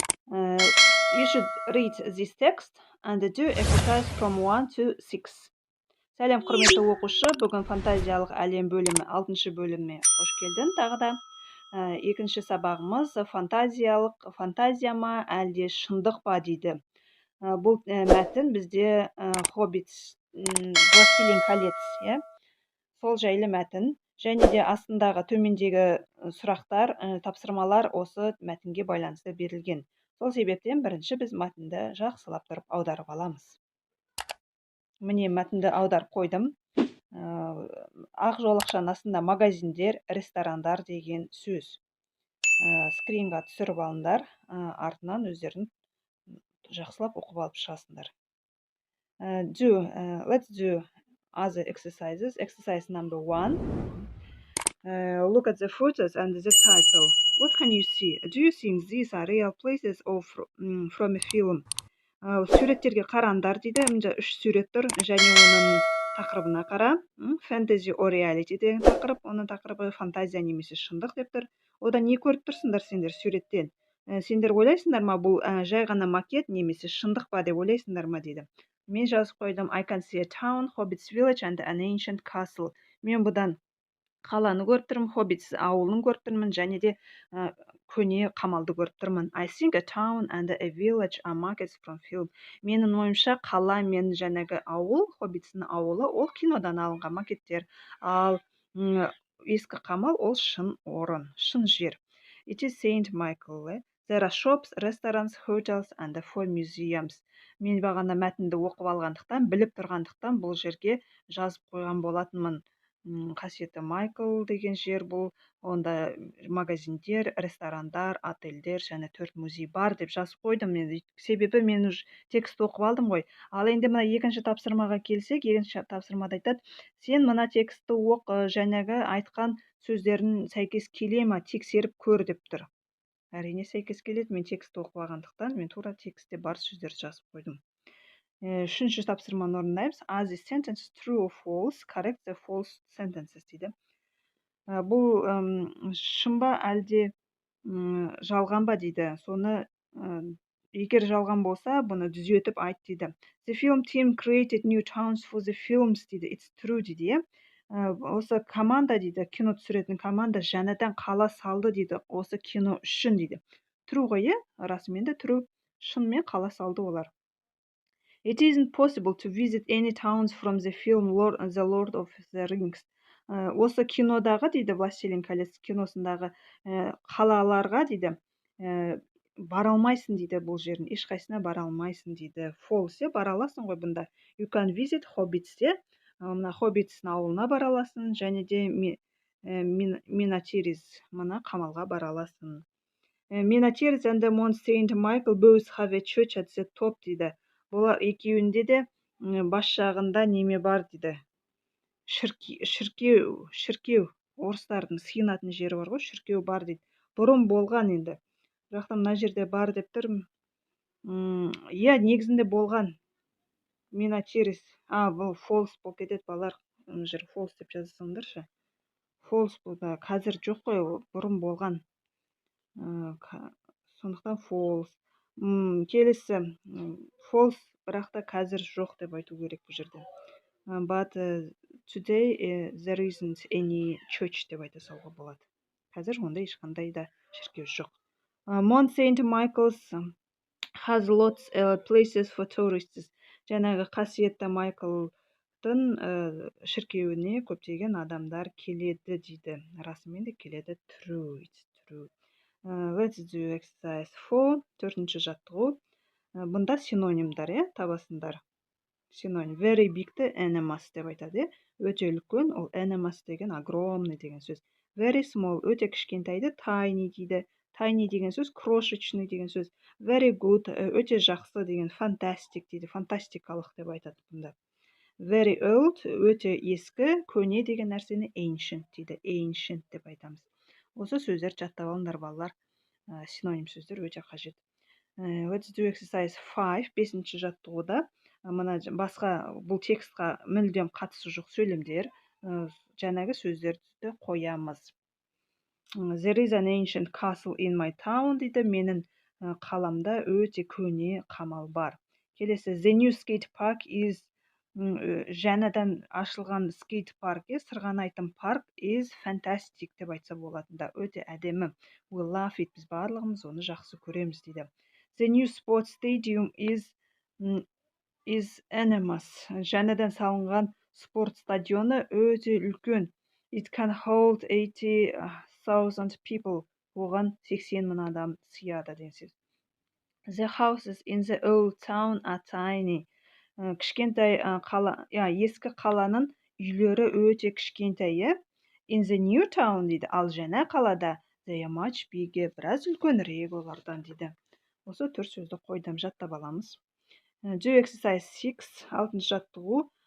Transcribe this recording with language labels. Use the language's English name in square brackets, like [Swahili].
[English] You should read this text and do exercise from 1 to 6. [Kazakh] Сәлем, құрметті оқушы. Бүгін фантазиялық әлем бөлімі 6-шы бөліміне қош келдің. Тағы да екінші сабағымыз фантазия ма әлде шындық па дейді. Бұл мәтін бізде Хоббит, Властелин колец, сол жайлы мәтін, және де астындағы төмендегі сұрақтар, тапсырмалар осы мәтінге байланысты берілген. Сол себептен бірінші біз мәтінді жақсылап тұрып аударып аламыз. Міне мәтінді аударып қойдым. Ақ жолақшаның астында магазиндер, ресторандар деген сөз. Скринға түсіріп алыңдар, артынан өздерін жақсылап оқып алып шығасыңдар. [English] Let's do other exercises. Exercise number 1. Look at the photos and the title. What can you see? Do you think these are real places or from a film? [Kazakh] Суреттерге қараңдар дейді. Мында 3 сурет тұр, және оның тақырыбына қара. [English] Fantasy or reality [Kazakh] деген тақырып, оның тақырыбы фантазия немесе шындық деп тұр. Одан не көріп тұрсыңдар сендер суреттен? Сендер ойлайсыңдар ма, бұл жай ғана макет немесе шындық па деп ойлайсыңдар ма дейді. Мен жазып қойдым: [English] I can see a town, Hobbit's village and an ancient castle. [Kazakh] Мен бұдан қаланы көріп тұрмын, Hobbits ауылын көріп тұрмын, және де көне қамалды көріп тұрмын. [English] I think a town and a village are markets from film. [Kazakh] Менің ойымша қала мен жаңағы ауыл, Hobbits'ның ауылы, ол кинодан алынған макеттер. Ал ескі қамал ол шын орын, шын жер. [English] It is Saint Michael. There are shops, restaurants, hotels and 4 museums. [Kazakh] Мен бағана мәтінді оқып алғандықтан, біліп тұрғандықтан бұл жерге жазып қойған болатынмын. Қасиетті Майкл деген жер бұл, онда магазиндер, ресторандар, отельдер және 4 музей бар деп жазып қойдым. Себебі мен текст оқып алдым ғой. Ал енді мына екінші тапсырмаға келсек, екінші тапсырмада айтады: сен мына текстті оқ, жаңағы айтқан сөздерін сәйкес келе ме, тексеріп көр деп тұр. Әрине сәйкес келеді. Мен текстті оқып алғандықтан, мен тура текстте бар сөздерді жазып қойдым. Үшінші тапсырманы орындаймыз. [English] Are the sentences true or false? Correct the false sentences дейді. [Kazakh] Бұл шын ба әлде жалған ба дейді. Соны егер жалған болса, бұны түзетіп айт дейді. [English] The film team created new towns for the films дейді. It's true дейді. [Kazakh] Осы команда дейді, кино түсіретін команда жаңадан қала салды дейді, осы кино үшін дейді. True ғой, расымен де true. Шынымен қала салды олар. [English] It isn't possible to visit any towns from the film The Lord of the Rings. [Kazakh] Осы кинодағы дейді, Властелин колец киносындағы қалаларға дейді, бара алмайсың дейді, бұл жерін ешқайсына бара алмайсың дейді. False, бара аласың ғой бұнда. [English] You can visit Hobbits, [Kazakh] мына Hobbits'ның ауылына бара аласың, және де Minas Tirith, мына қамалға бара аласың. [English] Minas Tirith and Mount Saint Michael both have a church at the top дейді. [Kazakh] Бұлар екеуінде де бас жағында неме бар дейді. Шіркеу, орыстардың сыйынатын жері бар ғой, шіркеу бар дейді. Бұрын болған енді. Жақта мына жерде бар деп тұр. Негізінде болған. Minas Tirith. Бұл false болып кетеді, балар. Мына жер false деп жазсаңдаршы. False бұл да қазір жоқ қой, бұрын болған. Сондықтан false. Келесі false, бірақ та қазір жоқ деп айту керек бұл жерде. [English] But today there isn't any church [Kazakh] деп айта салуға болады. Қазір онда ешқандай да шіркеу жоқ. [English] Mount Saint Michael's has lots of places for tourists. [Kazakh] Жаңағы қасиетті Майклдың шіркеуіне көптеген адамдар келеді дейді. Расымен де келеді. [English] True, it's true. Let's do exercise 4. [Kazakh] Төртінші жаттығу. Бұнда синонимдар, табасындар. Синоним. [English] Very big'ті [Kazakh] enormous деп айтады. Өте үлкен, ол enormous деген огромный деген сөз. [English] Very small, [Kazakh] өте кішкентайды tiny дейді. Tiny деген сөз крошечный деген сөз. [English] Very good, [Kazakh] өте жақсы деген fantastic дейді. Фантастикалық деп айтады бұнда. [English] Very old, [Kazakh] өте ескі, көне деген нәрсені ancient дейді. Ancient деп айтамыз. Осы сөздер жаттап алыңдар балалар. Синоним сөздер өте қажет. [English] Let's do exercise 5. [Kazakh] Бесінші жаттығуда. мына басқа бұл текстқа мүлдем қатысы жоқ сөйлемдер, жаңағы сөздерді қоямыз. [English] There is an ancient castle in my town дейді. [Kazakh] Менің қаламда өте көне қамал бар. Келесі, [English] the new skate park is [Kazakh] жаңадан ашылған скейт паркі, сырғанайтын парк [English] is fantastic [Kazakh] деп айтса болады да, өте әдемі. [English] We love it, [Kazakh] біз барлығымыз оны жақсы көреміз дейді. [English] The new sports stadium is enormous. [Kazakh] Жаңадан салынған спорт стадионы өте үлкен. [English] It can hold 80,000 people. [Kazakh] Оған 80 мың адам сыяды деген сөз. [English] The houses in the old town are tiny. [Kazakh] Кішкентай ескі қаланың үйлері өте кішкентай. [English] In the new town дейді. [Kazakh] Ал жаңа қалада [English] they are much bigger. [Kazakh] Біраз үлкенірек олардан дейді. Осы 4 сөзді қойдым, жаттап аламыз. [English] Do exercise 6, [Kazakh] 6 жаттығу.